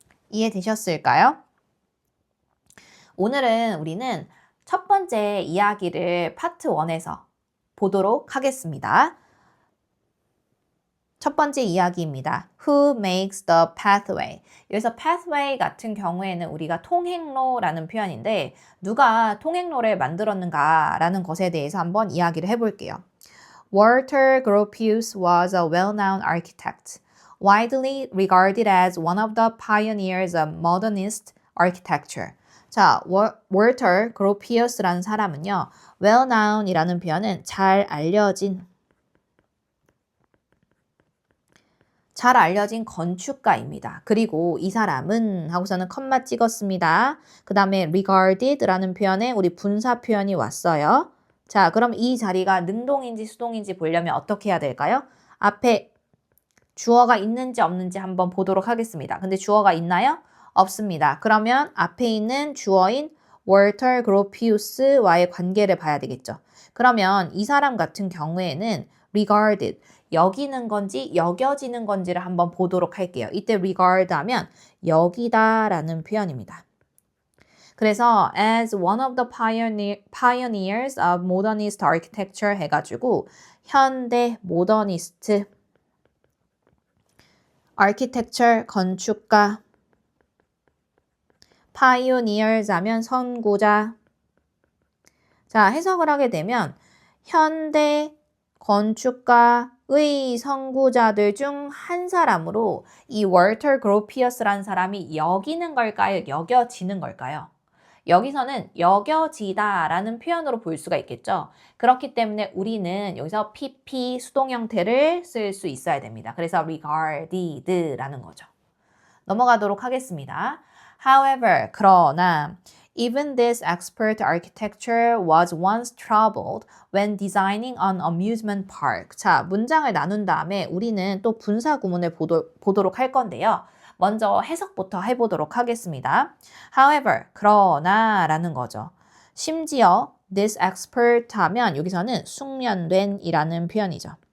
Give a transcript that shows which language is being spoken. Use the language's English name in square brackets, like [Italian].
[Korean] 이해되셨을까요? 오늘은 우리는 첫 번째 이야기를 파트 1에서 보도록 하겠습니다. 첫 번째 이야기입니다. [English] Who makes the pathway? [Korean] 여기서 pathway 같은 경우에는 우리가 통행로라는 표현인데 누가 통행로를 만들었는가라는 것에 대해서 한번 이야기를 해볼게요. [English] Walter Gropius was a well-known architect, widely regarded as one of the pioneers of modernist architecture. [Korean] 자, Walter Gropius라는 사람은요, well-known이라는 표현은 잘 알려진 건축가입니다. 그리고 이 사람은 하고서는 컴마 찍었습니다. 그 다음에 regarded라는 표현에 우리 분사 표현이 왔어요. 자, 그럼 이 자리가 능동인지 수동인지 보려면 어떻게 해야 될까요? 앞에 주어가 있는지 없는지 한번 보도록 하겠습니다. 근데 주어가 있나요? 없습니다. 그러면 앞에 있는 주어인 월터 그로피우스와의 관계를 봐야 되겠죠. 그러면 이 사람 같은 경우에는 regarded, 여기는 건지 여겨지는 건지를 한번 보도록 할게요. 이때 regard 하면 여기다라는 표현입니다. 그래서 [English] as one of the pioneers of modernist architecture [Korean] 해가지고 현대 모더니스트 architecture 건축가 pioneers 하면 선구자. 자, 해석을 하게 되면 현대 건축가의 선구자들 중 한 사람으로 이 월터 그로피어스라는 사람이 여기는 걸까요? 여겨지는 걸까요? 여기서는 여겨지다라는 표현으로 볼 수가 있겠죠. 그렇기 때문에 우리는 여기서 PP 수동 형태를 쓸 수 있어야 됩니다. 그래서 regarded라는 거죠. 넘어가도록 하겠습니다. [English] However, [Korean] 그러나 [English] even this expert architecture was once troubled when designing an amusement park. [Korean] 자, 문장을 나눈 다음에 우리는 또 분사 구문을 보도록 할 건데요. 먼저 해석부터 해보도록 하겠습니다. However, 그러나 라는 거죠. 심지어 this expert 하면 여기서는 숙련된 이라는 표현이죠.